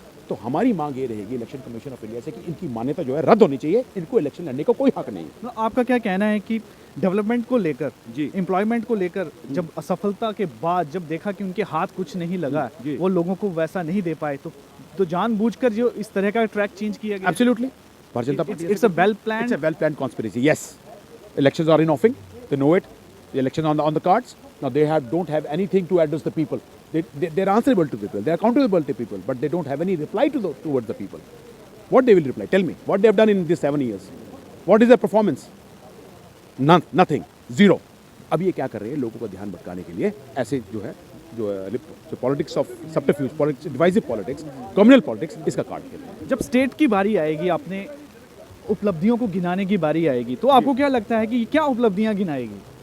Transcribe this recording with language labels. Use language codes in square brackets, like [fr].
[hi] तो हमारी मांग ये रहेगी इलेक्शन कमीशन ऑफ इंडिया से कि इनकी मान्यता जो है रद्द होनी चाहिए। इनको इलेक्शन लड़ने का कोई हक नहीं है। तो आपका क्या कहना है कि डेवलपमेंट को लेकर, एम्प्लॉयमेंट को लेकर, जब असफलता के बाद जब देखा कि उनके हाथ कुछ नहीं लगा, वो लोगों को वैसा नहीं दे पाए, तो जानबूझकर जो इस तरह का ट्रैक चेंज किया गया? [en] Absolutely. Bharatiya Janata Party, it's a well planned, it's a well planned conspiracy. Yes, elections are in offing. They know it. The elections on the cards. Now they don't have anything to address the people. They're answerable to people. They're accountable to people, but they don't have any reply towards the people. What they will reply? Tell me. What they have done in these 7 years? What is their performance? None. Nothing. Zero. [hi] अब ये क्या कर रहे हैं? लोगों को ध्यान भटकाने के लिए ऐसे जो politics of सब्टरफ्यूज, politics, divisive politics, communal politics, इसका कार्ड खेल रहे हैं। जब स्टेट की बारी आएगी, अपने उपलब्धियों को गिनाने की बारी आएगी, तो आपको क्या लगता है कि क्या उपलब्धियां गिनाएगी?